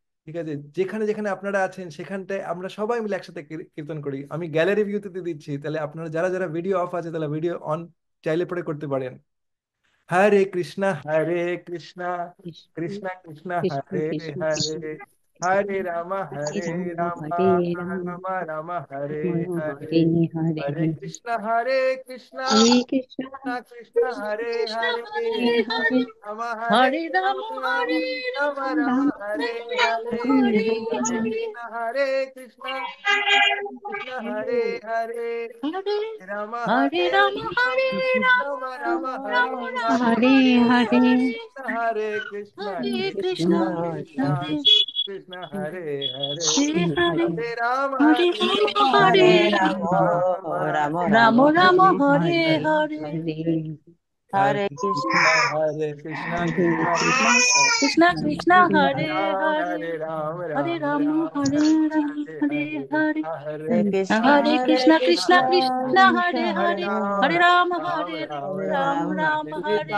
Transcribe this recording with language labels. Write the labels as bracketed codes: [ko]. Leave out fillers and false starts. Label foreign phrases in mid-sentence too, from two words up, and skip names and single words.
[bn] ঠিক আছে, যেখানে যেখানে আপনারা আছেন সেখানটায় আমরা সবাই মিলে একসাথে কীর্তন করি। আমি [en] gallery viewতে [bn] দিচ্ছি, তাহলে আপনারা যারা যারা [en] video off [bn] আছে তাহলে [en] video on [bn] চাইলে পরে করতে পারেন। হরে কৃষ্ণ হরে কৃষ্ণ কৃষ্ণ কৃষ্ণ কৃষ্ণ কৃষ্ণ হরে কৃষ্ণ হরে, কৃষ্ণ হরে রাম হরে হরে রাম রাম হরে রাম রাম রাম হরে রাম হরে, হরে হরে হরে কৃষ্ণ হরে কৃষ্ণ হরে কৃষ্ণ কৃষ্ণ কৃষ্ণ হরে কৃষ্ণ হরে, হরে হরে রাম হরে হরে রাম রাম হরে রাম রাম রাম রাম হরে রাম হরে, হরে হরে হরে কৃষ্ণ হরে কৃষ্ণ কৃষ্ণ হরে হরে, হরে রাম হরে হরে রাম রাম হরে রাম রাম রাম রাম হরে রাম হরে, হরে হরে হরে কৃষ্ণ হরে কৃষ্ণ হরে কৃষ্ণ কৃষ্ণ কৃষ্ণ হরে কৃষ্ণ হরে হরে, হরে হরে হরে রাম হরে হরে রাম রাম হরে হরে রাম রাম রাম রাম হরে রাম রাম রাম হরে হরে হরে হরে হরে হরে হরে কৃষ্ণ কৃষ্ণ হরে কৃষ্ণ হরে কৃষ্ণ কৃষ্ণ কৃষ্ণ কৃষ্ণ কৃষ্ণ হরে হরে হরে রাম হরে রাম রাম রাম হরে হরে রাম হরে হরে, হরে হরে হরে কৃষ্ণ কৃষ্ণ হরে হরে কৃষ্ণ কৃষ্ণ কৃষ্ণ কৃষ্ণ কৃষ্ণ হরে হরে হরে রাম হরে হরে রাম রাম হরে রাম হরে রাম রাম, রাম রাম হরে